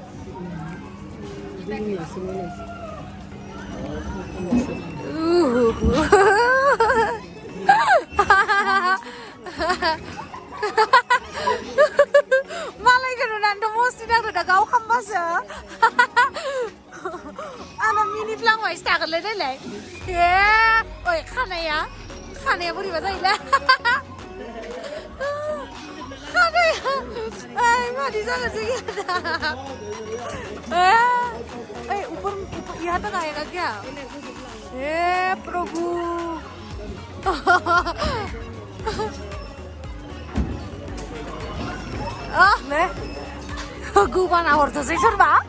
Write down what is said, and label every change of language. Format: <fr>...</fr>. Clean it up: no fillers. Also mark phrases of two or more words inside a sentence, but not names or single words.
<brx>मालायखौ नुनानैथ' मस्ति नांदों दा गाव खामबासो आंना मिनिफ्लांबायसो थागोनलै देलाय ए ओइ खानाया बोरैबा जायोलै खानाया ओइ मादि जागोनसो गियाना ओइ</brx> <hi>ऊपर यहाँ तक आएगा क्या हे प्रभु</hi> <brx>ले गुबाना हरथोसै सोरबा</brx>